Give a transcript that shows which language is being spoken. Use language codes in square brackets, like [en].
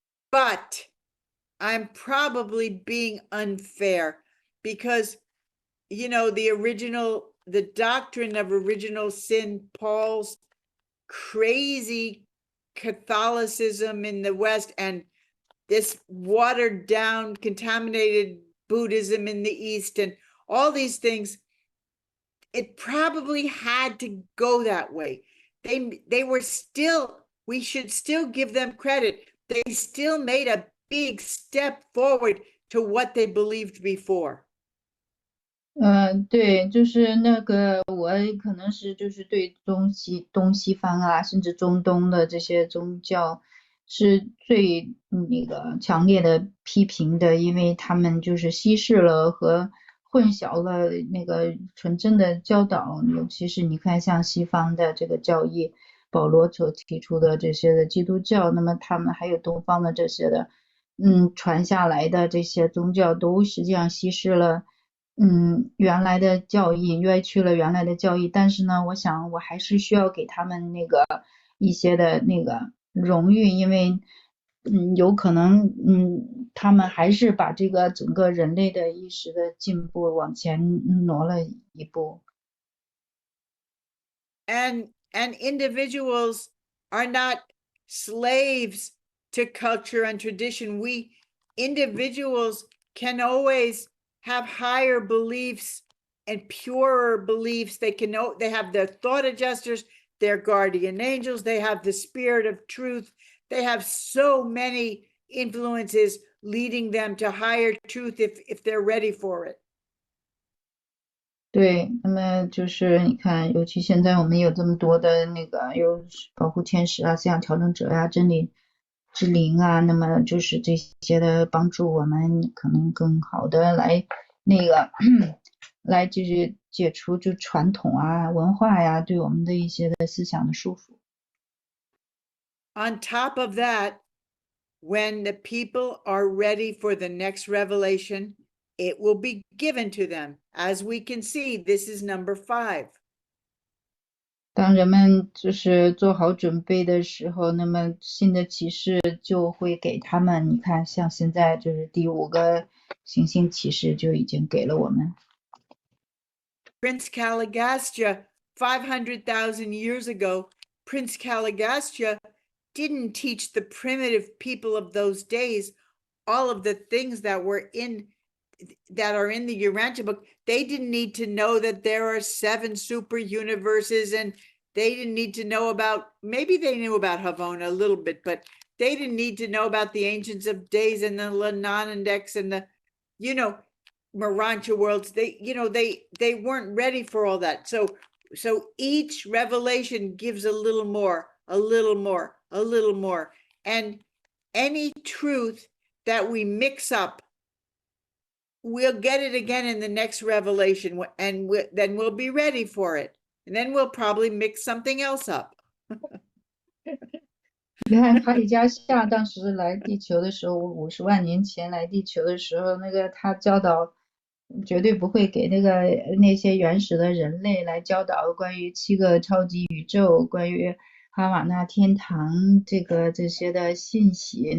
[en] But I'm probably being unfair because the doctrine of original sin, Paul's crazy Catholicism in the West, and this watered down, contaminated Buddhism in the East, and all these things, it probably had to go that way. They were still, we should still give them credit. They still made a big step forward to what they believed before. [zh] 对，就是那个我可能是就是对东西方啊，甚至中东的这些宗教是最那个强烈的批评的，因为他们就是稀释了和混淆了那个纯正的教导，尤其是你看像西方的这个教义，保罗所提出的这些的基督教，那么他们还有东方的这些的，传下来的这些宗教都实际上稀释了。原来的教义歪曲了原来的教义，但是呢，我想我还是需要给他们那个一些的那个荣誉，因为有可能他们还是把这个整个人类的意识的进步往前挪了一步。 [en] And individuals are not slaves to culture and tradition. Individuals can always have higher beliefs and purer beliefs. They have their thought adjusters, their guardian angels, they have the spirit of truth. They have so many influences leading them to higher truth if they're ready for it. [zh] 对，那么就是你看，尤其现在我们有这么多的那个有保护天使啊、思想调整者呀、真理之灵啊，那么就是这些的帮助我们可能更好的来那个来就是解除就传统啊文化呀对我们的一些的思想的束缚。 [en] On top of that, when the people are ready for the next revelation, it will be given to them. As we can see, this is number 5. [zh] 当人们就是做好准备的时候，那么新的启示就会给他们。你看，像现在就是第5个行星启示就已经给了我们。 [en] Prince Caligastia, 500,000 years ago, Prince Caligastia didn't teach the primitive people of those days all of the things that are in the Urantia book. They didn't need to know that there are 7 super universes, and they didn't need to know about, maybe they knew about Havona a little bit, but they didn't need to know about the Ancients of Days and the Lananandex and the, Morantia worlds. They weren't ready for all that. So each revelation gives a little more, a little more, a little more. And any truth that we mix up, we'll get it again in the next revelation, and then we'll be ready for it. And then we'll probably mix something else up. [zh] 你看哈里加夏当时来地球的时候，50万年前来地球的时候，那个他教导绝对不会给那些原始的人类来教导关于7个超级宇宙，关于哈瓦那天堂这些的信息。